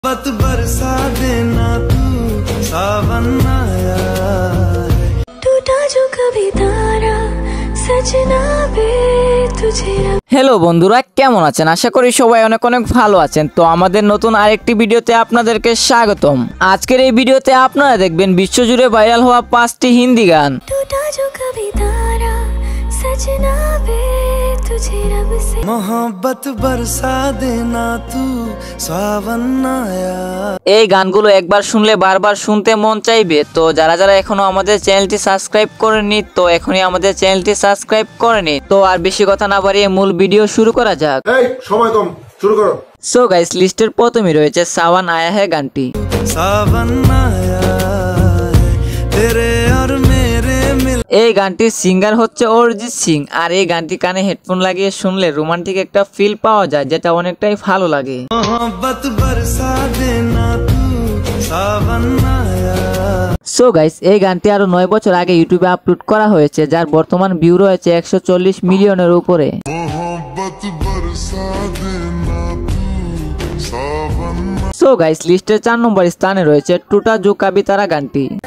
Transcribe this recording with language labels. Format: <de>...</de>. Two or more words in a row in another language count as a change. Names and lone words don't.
<hi>मोहब्बत बरसा देना तू सावन आया टूटा जो कभी तारा सजना बे तुझे।</hi> <bn>হ্যালো বন্ধুরা, কেমন আছেন? আশা করি সবাই অনেক অনেক ভালো আছেন। তো আমাদের নতুন আরেকটি ভিডিওতে আপনাদেরকে স্বাগতম। আজকের এই ভিডিওতে আপনারা দেখবেন বিশ্বজুড়ে ভাইরাল হওয়া 5টি হিন্দি গান।</bn> <hi>मोहब्बत बरसा देना तू सावन आया।</hi> <bn>এই গানগুলো একবার শুনলে বারবার শুনতে মন চাইবে। তো যারা যারা এখনো আমাদের চ্যানেলটি সাবস্ক্রাইব করেননি, তো এখনই আমাদের চ্যানেলটি সাবস্ক্রাইব করে নিন। তো আর বেশি কথা না বাড়িয়ে মূল ভিডিও শুরু করা যাক। এই সময় কম, শুরু করো।</bn> <en>so guys,</en> <bn>লিস্টের প্রথমেই রয়েছে সাওয়ান আয়া হ্যায় গানটি।</bn> <hi>सावन आया तेरे और मेरे मिल।</hi> <bn>এই গানটির সিঙ্গার হচ্ছে অরিজিৎ সিং। আর এই গানটি কানে হেডফোন লাগিয়ে শুনলে রোমান্টিক একটা ফিল পাওয়া যায়, যেটা অনেকটাই ভালো লাগে।</bn> <hi>मोहब्बत बरसा देना तू सावन आया।</hi> <en>so guys,</en> <bn>এই গানটি আরো 9 বছর আগে ইউটিউবে আপলোড করা হয়েছে, যার বর্তমান ভিউ রয়েছে 140 মিলিয়নের উপরে।</bn> <en>so guys,</en> <bn>লিস্টের 4 নম্বর স্থানে রয়েছে টুটা জো কাবি তারা গানটি।</bn>